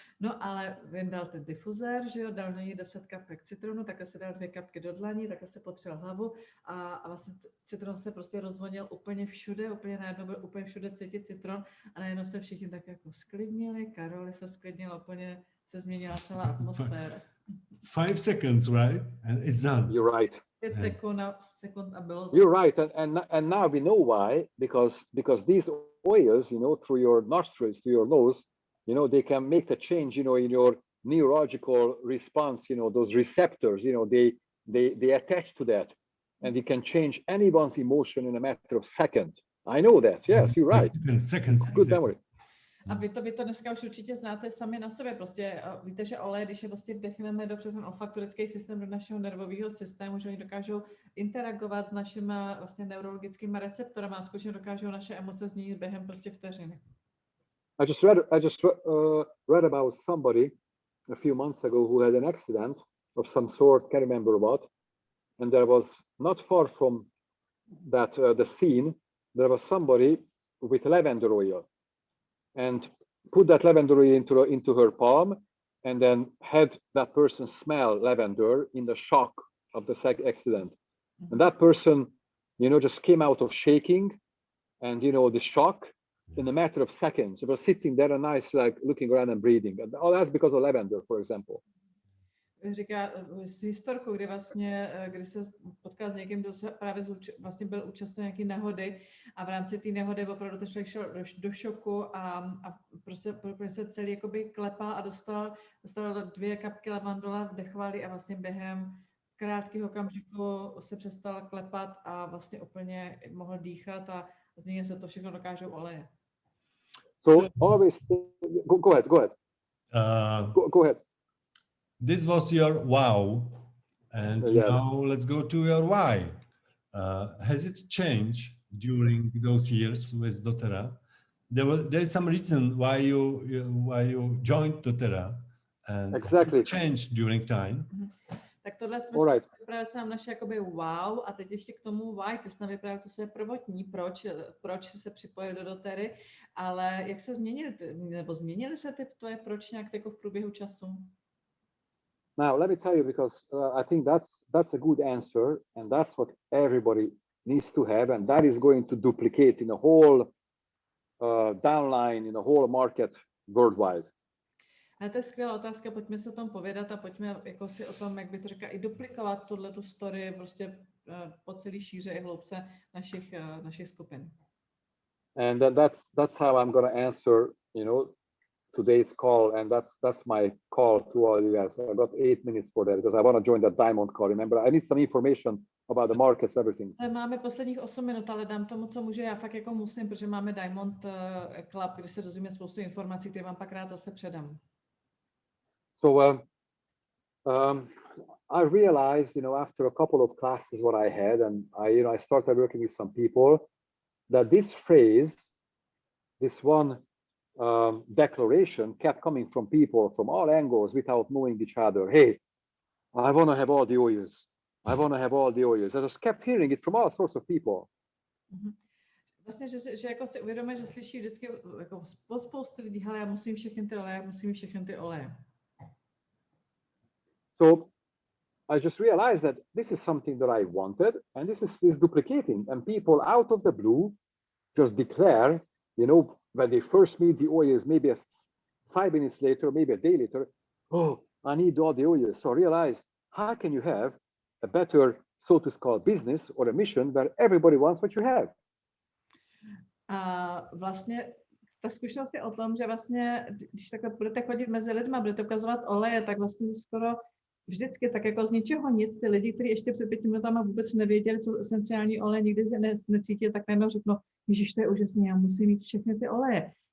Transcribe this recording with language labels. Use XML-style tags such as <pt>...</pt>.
<cs>No ale vyndal ten difuzér, že jo, dal na něj 10 kapek citronu, takhle se dal 2 kapky do dlaní, takhle se potřel hlavu a vlastně citron se prostě rozvonil úplně všude, úplně najednou byl úplně všude cítit citron a najednou se všichni tak jako sklidnili, Karoli se sklidnil, úplně se změnila celá atmosféra.</cs> <en>5 seconds, right? And it's done. You're right.</en> <cs>5 sekund a bylo.</cs> <en>You're right, and now we know why, because these oils, you know, through your nostrils, to your nose, you know, they can make the change, you know, in your neurological response, you know, those receptors, you know, they attach to that, and you can change anyone's emotion in a matter of seconds. I know that. Yes, you're right. Seconds. Good memory.</en> <cs>A vy to dneska už určitě znáte sami na sobě. Prostě víte, že olej, když je prostě definujeme dobře ten olfaktorický systém do našeho nervového systému, že oni dokážou interagovat s našimi vlastně neurologickými receptorami a skutečně dokážou naše emoce změnit během prostě vteřiny.</cs> <en>I just read about somebody a few months ago who had an accident of some sort, can't remember what, and there was not far from that the scene, there was somebody with lavender oil, and put that lavender oil into her palm, and then had that person smell lavender in the shock of the accident. Mm-hmm. And that person, you know, just came out of shaking and, you know, the shock in a matter of seconds. It was sitting there and nice, like looking around and breathing. And all that's because of lavender, for example.</en> <cs>Říká s historkou, kdy se potkal s někým, kdo se právě vlastně byl účastný nějaké nehody a v rámci té nehody opravdu ten člověk šel do šoku a prostě se celý jakoby klepal a dostal 2 kapky lavandola, vdechovali a vlastně během krátkého okamžiku se přestal klepat a vlastně úplně mohl dýchat a změnit se to všechno dokážou oleje.</cs> <en>So always go ahead. Go ahead. This was your wow, and now let's go to your why. Has it changed during those years with doTERRA? There's some reason why you joined doTERRA, and exactly changed during time.</en> <cs>Tak tohle jsme vyprávěli nám naše jakoby wow a teď ještě k tomu why, ty jsi nám vyprávěl to své prvotní, proč se připojil do doTERRY, ale jak se změnily se ty tvoje proč nějak jako v průběhu času?</cs> <en>Now, let me tell you, because I think that's a good answer, and that's what everybody needs to have, and that is going to duplicate in the whole downline, in the whole market worldwide.</en> <cs>A to je skvělá otázka, pojďme se o tom povědat a pojďme jako si o tom, jak by to řekla, i duplikovat tu story prostě po celý šíře i hloubce našich skupin.</cs> <en>And that's how I'm going to answer, you know, today's call, and that's my call to all you guys. I got 8 minutes for that because I want to join that diamond call. Remember, I need some information about the markets, everything.</en> <cs>Ale máme posledních 8 minut, ale dám tomu, co můžu. Já fakt jako musím, protože máme Diamond Club, kde se dozvíme spoustu informací, které vám pak rád zase předám.</cs> <en>So I realized, you know, after a couple of classes what I had, and I started working with some people, that this phrase, this one declaration kept coming from people from all angles without knowing each other. Hey, I want to have all the oils. I want to have all the oils. I just kept hearing it from all sorts of people.</en> <cs>Vlastně, že jako si uvědomuje, že slyší vždycky jako spoustu lidí, hele, já musím všechny ty oleje.</cs> <en>So I just realized that this is something that I wanted, and this is duplicating. And people out of the blue just declare, you know, when they first meet the oils, maybe 5 minutes later, maybe a day later, oh, I need all the oils. So I realized, how can you have a better, so to call, business or a mission where everybody wants what you have?</en> <cs>A vlastně ta zkušenost je o tom, že vlastně, když takhle budete chodit mezi lidma, budete ukazovat oleje, tak vlastně skoro vždycky tak jako z ničeho nic, ty lidi, kteří ještě před 5 minutami vůbec nevěděli, co esenciální olej, nikdy se necítili, tak najednou řeknou, ježiš, to je úžasný, já musím mít všechny ty oleje.</cs>